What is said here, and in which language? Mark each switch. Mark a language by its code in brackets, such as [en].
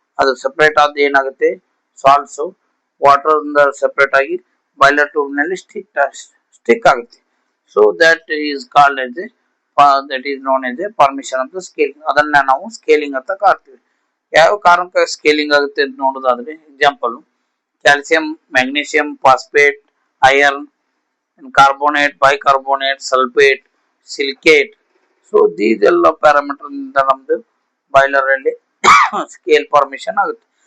[kn] ಅದು ಸೆಪರೇಟ್ ಆದ ಏನಾಗುತ್ತೆ, ಸಾಲ್ಟ್ಸ್ ವಾಟರ್ ಸೆಪರೇಟ್ ಆಗಿ ಬಾಯ್ಲರ್ ಟ್ಯೂಬ್ ನಲ್ಲಿ ಸ್ಟಿಕ್ ಆಗುತ್ತೆ. [en] So that is called as that is known as a permission of the scaling. [kn] ಅದನ್ನ ನಾವು ಸ್ಕೇಲಿಂಗ್ ಅಂತ ಕರಿತೀವಿ. ಯಾವ ಕಾರಣಕ್ಕೆ ಸ್ಕೇಲಿಂಗ್ ಆಗುತ್ತೆ ಅಂತ ನೋಡೋದಾದ್ರೆ, example calcium, magnesium, phosphate, iron, carbonate, bicarbonate, sulphate, silicate. So these ಎಲ್ಲ ಪ್ಯಾರಾಮೀಟರ್ ಇಂದ ನಮ್ದು ಬಾಯ್ಲರ್ ಅಲ್ಲಿ ಸ್ಕೇಲ್ ಫಾರ್ಮೇಶನ್ ಆಗುತ್ತೆ.